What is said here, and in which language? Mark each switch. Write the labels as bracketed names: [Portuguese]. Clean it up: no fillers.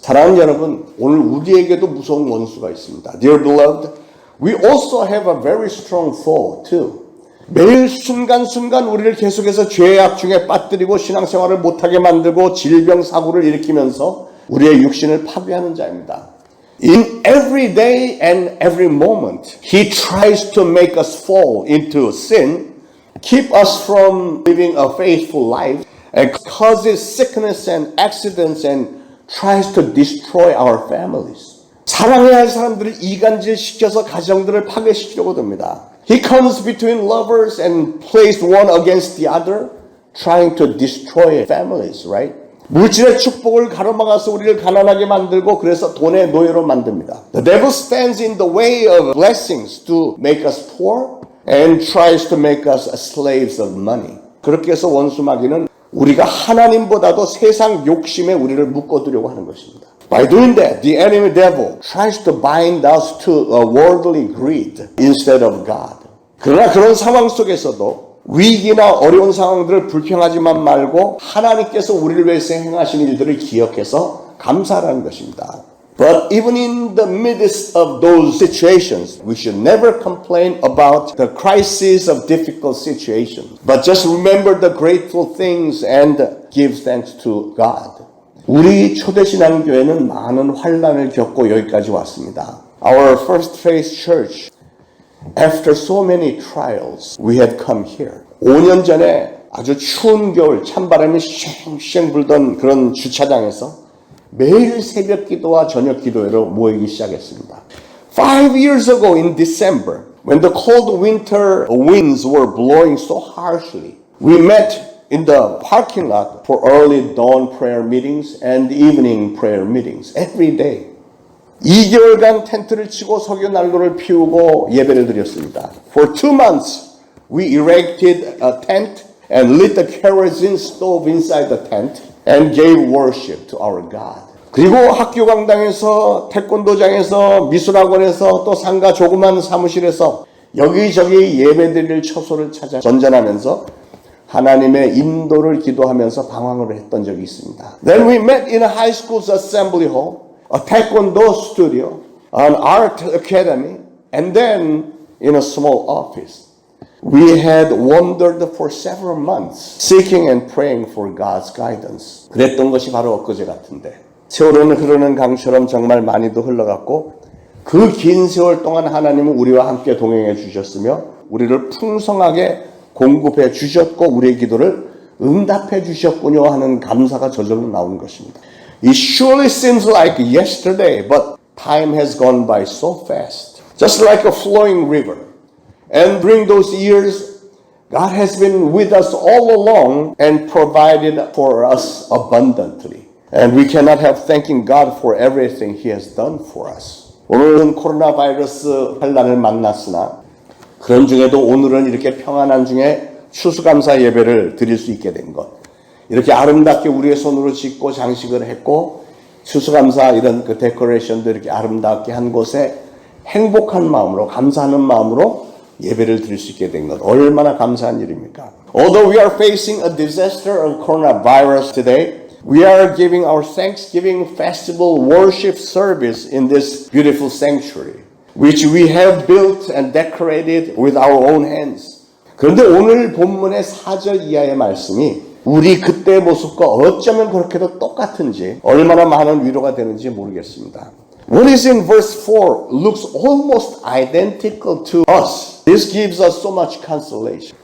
[Korean] 사랑하는 여러분, 오늘 우리에게도 무서운 원수가 있습니다. [English] Dear beloved, we also have a very strong foe too. [Korean] 매일 순간순간 우리를 계속해서 죄의 악중에 빠뜨리고 신앙생활을 못하게 만들고 질병 사고를 일으키면서 우리의 육신을 파괴하는 자입니다. [English] In every day and every moment, He tries to make us fall into sin, keep us from living a faithful life, and causes sickness and accidents and tries to destroy our families. [Korean] 사랑해야 할 사람들을 이간질시켜서 가정들을 파괴시키려고 듭니다. [English] He comes between lovers and plays one against the other, trying to destroy families, right? [Korean] 물질의 축복을 가로막아서 우리를 가난하게 만들고 그래서 돈의 노예로 만듭니다. [English] The devil stands in the way of blessings to make us poor and tries to make us slaves of money. [Korean] 그렇게 해서 원수마귀는 우리가 하나님보다도 세상 욕심에 우리를 묶어두려고 하는 것입니다. [English] By doing that, the enemy devil tries to bind us to worldly greed instead of God. [Korean] 그러나 그런 상황 속에서도 위기나 어려운 상황들을 불평하지만 말고 하나님께서 우리를 위해서 행하신 일들을 기억해서 감사하라는 것입니다. [English] But even in the midst of those situations, we should never complain about the crises of difficult situations, but just remember the grateful things and give thanks to God. [Korean] 우리 초대신앙교회는 많은 환난을 겪고 여기까지 왔습니다. [English] Our First Faith Church, after so many trials, we had come here. [Korean] 5년 전에 아주 추운 겨울 찬바람이 쉥쉥 불던 그런 주차장에서 매일 새벽 기도와 저녁 기도회로 모이기 시작했습니다. [English] 5 years ago in December, when the cold winter winds were blowing so harshly, we met in the parking lot for early dawn prayer meetings and evening prayer meetings every day. [Korean] 2개월간 텐트를 치고 석유 난로를 피우고 예배를 드렸습니다. [English] For 2 months, we erected a tent and lit the kerosene stove inside the tent and gave worship to our God. [Korean] 그리고 학교 강당에서 태권도장에서 미술학원에서 또 상가 조그만 사무실에서 여기저기 예배드릴 처소를 찾아 전전하면서 하나님의 인도를 기도하면서 방황을 했던 적이 있습니다. [English] Then we met in a high school's assembly hall, a taekwondo studio, an art academy, and then in a small office. We had wandered for several months, seeking and praying for God's guidance. [Korean] 그랬던 것이 바로 엊그제 같은데 세월은 흐르는 강처럼 정말 많이도 흘러갔고 그 긴 세월 동안 하나님은 우리와 함께 동행해 주셨으며 우리를 풍성하게 공급해 주셨고 우리의 기도를 응답해 주셨군요 하는 감사가 저절로 나오는 것입니다. [English] It surely seems like yesterday, but time has gone by so fast, just like a flowing river. And during those years, God has been with us all along and provided for us abundantly. And we cannot help thanking God for everything He has done for us. [Korean] 오늘은 코로나 바이러스 환난을 만났으나 그런 중에도 오늘은 이렇게 평안한 중에 추수감사 예배를 드릴 수 있게 된 것. 이렇게 아름답게 우리의 손으로 짓고 장식을 했고 추수감사 이런 그 데코레이션도 이렇게 아름답게 한 곳에 행복한 마음으로 감사하는 마음으로 예배를 드릴 수 있게 된 것. 얼마나 감사한 일입니까? [English] Although we are facing a disaster of coronavirus today, we are giving our Thanksgiving festival worship service in this beautiful sanctuary, which we have built and decorated with our own hands. [Korean] 그런데 오늘 본문의 4절 이하의 말씀이 우리 그때의 모습과 어쩌면 그렇게도 똑같은지 얼마나 많은 위로가 되는지 모르겠습니다. [English] What is in verse 4 looks almost identical to us. This gives us so much consolation.